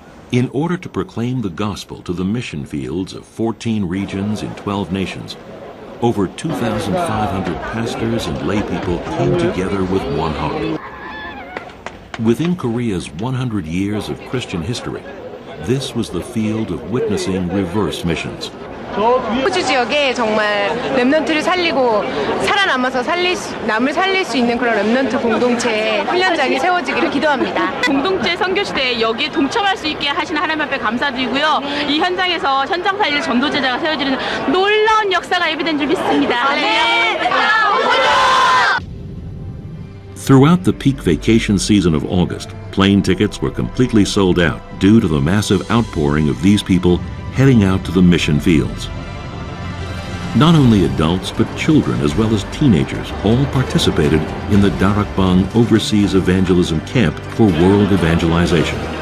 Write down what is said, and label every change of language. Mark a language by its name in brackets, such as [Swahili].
[English] In order to proclaim the gospel to the mission fields of 14 regions in 12 nations, over 2,500 pastors and laypeople came together with one heart. Within Korea's 100 years of Christian history, this was the field of witnessing reverse missions. [Korean] 호주 지역에 정말 렘넌트를 살리고 살아남아서 남을 살릴 수 있는 그런 렘넌트 공동체 훈련장이 세워지기를 기도합니다. 공동체 선교 시대에 여기에 동참할 수 있게 하시는 하나님 앞에 감사드리고요. 이 현장에서 현장 살릴 전도제자가 세워지는 놀라운 역사가 예비된 줄 믿습니다. 네. [English] Throughout the peak vacation season of August, plane tickets were completely sold out due to the massive outpouring of these people heading out to the mission fields. Not only adults, but children as well as teenagers all participated in the Darakbang Overseas Evangelism Camp for World Evangelization.